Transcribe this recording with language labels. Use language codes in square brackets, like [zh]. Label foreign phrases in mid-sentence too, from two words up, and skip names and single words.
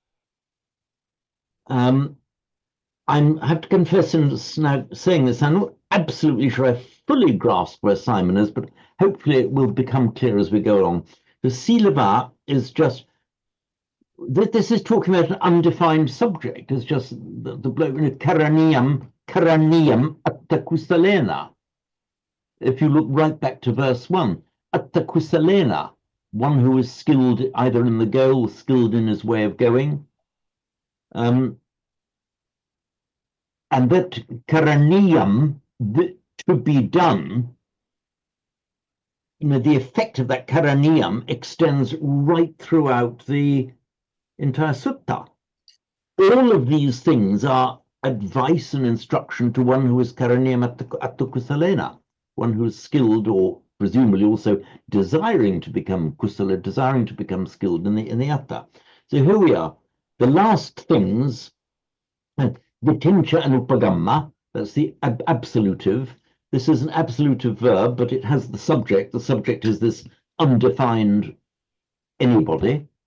[en] I have to confess in now saying this, I'm not absolutely sure I fully grasp where Simon is, but hopefully it will become clear as we go along. The silava is just, this is talking about an undefined subject. It's just the bloke in [pi] karaniyam atta kusalena. [en] If you look right back to verse 1, [pi] atta kusalena, [en] one who is skilled either in the goal, skilled in his way of going. And that karaniyam, to be done, the effect of that karaniyam extends right throughout the entire sutta. All of these things are advice and instruction to one who is [pi] karaniyam atta kusalena, [en] one who is skilled or presumably also desiring to become kusala, desiring to become skilled in the atta. So here we are. The last things, vitincha and upagamma, that's the absolutive. This is an absolutive verb, but it has the subject. The subject is this undefined anybody.